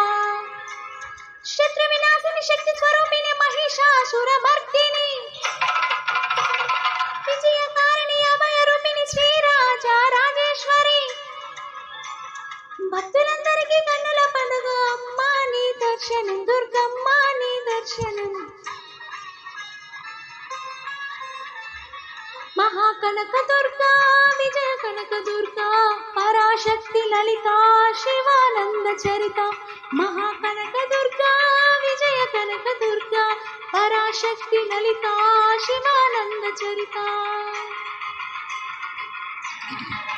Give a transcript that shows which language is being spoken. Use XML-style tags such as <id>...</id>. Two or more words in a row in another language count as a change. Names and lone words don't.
<te>శత్రు వినాశిని శక్తి స్వరూపిణి మహిషాసుర మర్దిని విజయకారిణి అభయ రూపిణి శ్రీరాజా రాజేశ్వరి భక్తులందరికీ కన్నుల పండుగ అమ్మా నీ దర్శనం దుర్గమ్మ నీ దర్శనం</te> <sa>महाकनक दुर्गा विजय कनक दुर्गा पराशक्ति ललिता शिवानंद चरिता महाकनक दुर्गा विजय कनक दुर्गा पराशक्ति ललिता शिवानंद चरिता</sa>